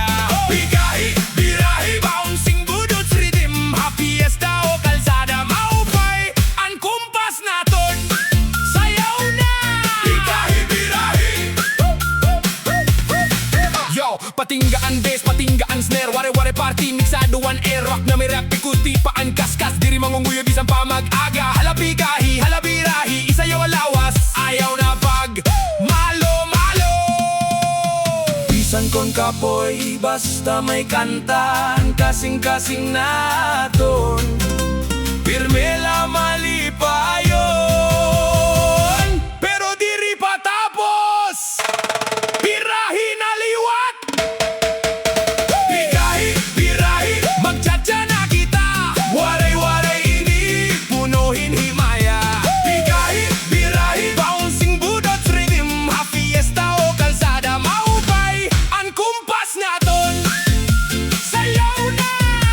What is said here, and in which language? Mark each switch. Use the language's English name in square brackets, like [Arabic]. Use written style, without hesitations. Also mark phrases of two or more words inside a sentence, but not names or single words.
[Waray] Pikahi Birahi, [English] bouncing budots rhythm, [Waray] fiesta o kalsada, maupay ang kumpas naton. Sayaw na! Pikahi Birahi! Yo, patinggaan bass, patinggaan snare, ware-ware party, mixado [English] one air, [Waray] rock na may rap, ikuti pa ang kaskas, diri mangunguyo bisan pa mag-aga. Hala Pikahi, hala Birahi, isayaw ang lawas, ayaw na pag malo. Bisan kon kapoy, basta may kantan, kasing-kasing naton, pirme la malipayon. Pero diri pa tapos, birahi na liwat. Pikahi Birahi, magchacha na kita, waray ini, punuhin himaya. Pikahi Birahi, [English] bouncing budots rhythm, [Waray] fiesta o kalsada, maupay ang kumpas naton. Sayaw na!